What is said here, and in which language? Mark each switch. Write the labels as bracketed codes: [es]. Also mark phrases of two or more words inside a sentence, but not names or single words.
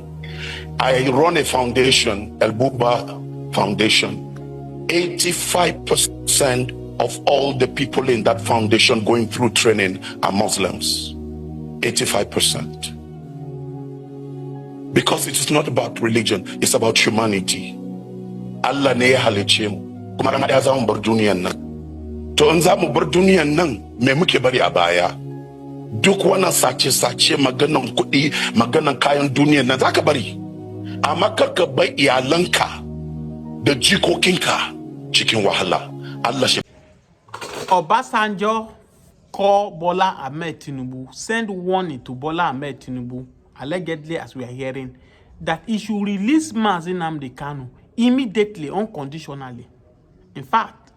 [en] I run a foundation, El Buba Foundation. 85% of all the people in that foundation going through training are Muslims. 85%. Because it is not about religion, it's about humanity. [ha] Allah ne ya halice mu, kuma ran ya zama bar duniyan nan. To in za mu bar duniyan nan, me muke bari a baya? Duk wannan sace-sace, maganan kuɗi, maganan kayan duniyan nan za ka bari. Amma kar ka bar iyalanka da jikokinka cikin wahala. Allah shi. [en] Obasanjo call Bola Ahmed Tinubu, send warning to Bola Ahmed Tinubu, allegedly as we are hearing, that he should release Mazi Nnamdi Kanu immediately, unconditionally. In fact,